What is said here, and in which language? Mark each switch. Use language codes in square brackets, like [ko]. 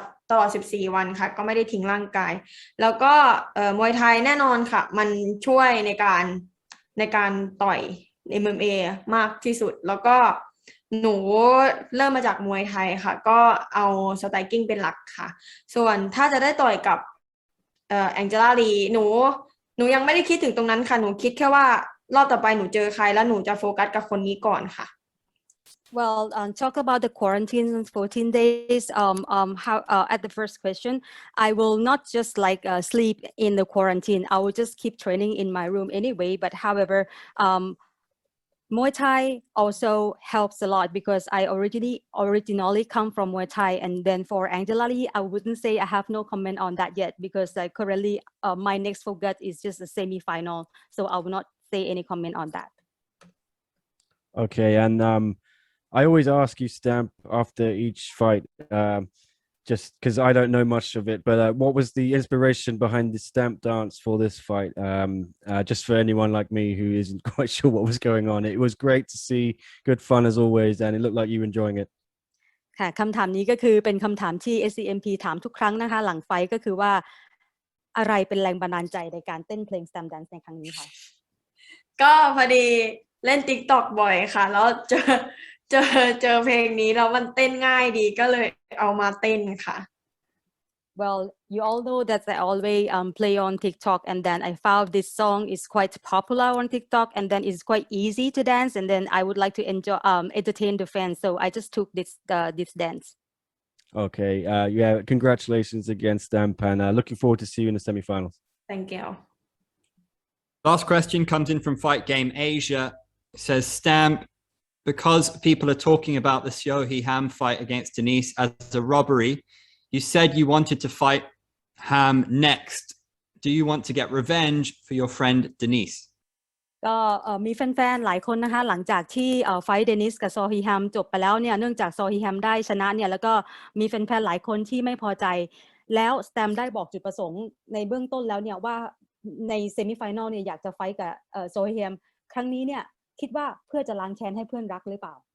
[th] ตลอด14 วันค่ะก็ไม่ได้ทิ้งร่างกายแล้วก็มวยไทยแน่นอนค่ะมันช่วยในการต่อย MMA มากที่สุดแล้วก็หนูเริ่มมาจากมวยไทยค่ะก็เอาสไตรกิ้งเป็นหลักค่ะส่วนถ้าจะได้ต่อยกับแองเจล่าลีหนูยังไม่ได้คิดถึงตรงนั้นค่ะหนูคิดแค่ว่ารอบต่อไปหนูเจอใครแล้วหนูจะโฟกัสกับคนนี้ก่อนค่ะ [en] Well, talk about the quarantine and 14 days. How at the first question, I will not just like sleep in the quarantine. I will just keep training in my room anyway. But however, Muay Thai also helps a lot because I originally come from Muay Thai, and then for Angela Lee, I wouldn't say I have no comment on that yet because currently my next focus is just the semi-final, so I will not say any comment on that. Okay, and I always ask you, Stamp, after each fight, just because I don't know much of it, but what was the inspiration behind the Stamp dance for this fight? Just for anyone like me who isn't quite sure what was going on. It was great to see, good fun as always, and it looked like you were enjoying it. [th] ค่ะคำถามนี้ก็คือเป็นคำถามที่ SCMP ถามทุกครั้งนะคะหลังไฟก็คือว่าอะไรเป็นแรงบันดาลใจในการเต้นเพลง Stamp Dance ในครั้งนี้ค่ะ ก็พอดีเล่น TikTok บ่อยค่ะแล้วเจอเพลงนี้แล้วมันเต้นง่ายดีก็เลยเอามาเต้นค่ะ [en] Well, you all know that I always play on TikTok, and then I found this song is quite popular on TikTok, and then it's quite easy to dance, and then I would like to entertain the fans, so I just took this dance. Okay, yeah, congratulations again, Stamp, and looking forward to see you in the semi-finals. Thank you. Last question comes in from Fight Game Asia. It says, Stamp, because people are talking about the Seo Ham fight against Denise as a robbery, you said you wanted to fight Ham next. Do you want to get revenge for your friend Denise? [th] ก็มีแฟนๆหลายคนนะคะหลังจากที่ไฟท์เดนิสกับซอฮีฮัมจบไปแล้วเนี่ยเนื่องจากซอฮีฮัมได้ชนะเนี่ยแล้วก็มีแฟนๆหลายคนที่ไม่พอใจแล้วสแตมได้บอกจุดประสงค์ในเบื้องต้นแล้วเนี่ยว่าในเซมิไฟแนลเนี่ยอยากจะไฟท์กับซอฮีฮัมครั้งนี้เนี่ยคิดว่าเพื่อจะล้างแค้นให้เพื่อนรักหรือเปล่า